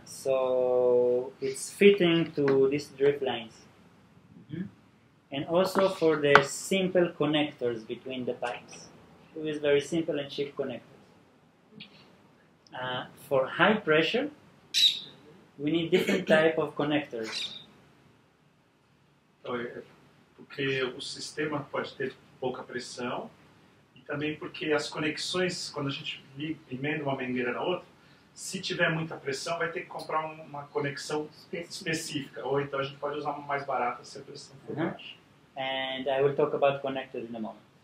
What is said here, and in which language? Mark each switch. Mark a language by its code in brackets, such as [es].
[en] So it's fitting to these drip lines. And also for the simple connectors between the pipes. It is very simple and cheap connectors. For high pressure, we need different type of connectors. [pt] Então, porque o sistema pode ter pouca pressão e também porque as conexões, quando a gente emenda uma mangueira na outra, se tiver muita pressão, vai ter que comprar uma conexão específica. Ou então a gente pode usar uma mais barata se a pressão for baixa. [en] And I will talk about connectors in a moment.